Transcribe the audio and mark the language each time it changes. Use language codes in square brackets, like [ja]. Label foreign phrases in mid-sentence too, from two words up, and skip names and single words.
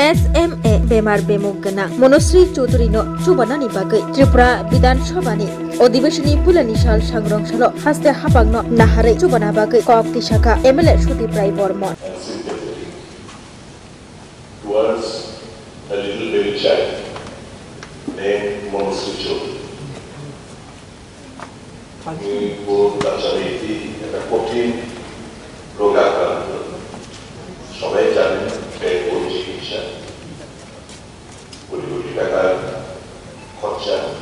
[brx] SMA बेमार बेमुग गोनां मनश्री चौधुरीनो जुबानानि बागै त्रिपुरा विधानसभानि अधिवेशननि पुलानि साल सांग्रांसल हास्ते हाबांनो नाहारै जुबाना बागै कक्ति शाखा MLA सुदीप राय बर्मन [en] towards a little baby child named Monasri Chaudhary. [bn] একটা কঠিন রোগ আক্রান্ত সবাই জানেন ব্যয়বহুল চিকিৎসা কোটি কোটি টাকার খরচা।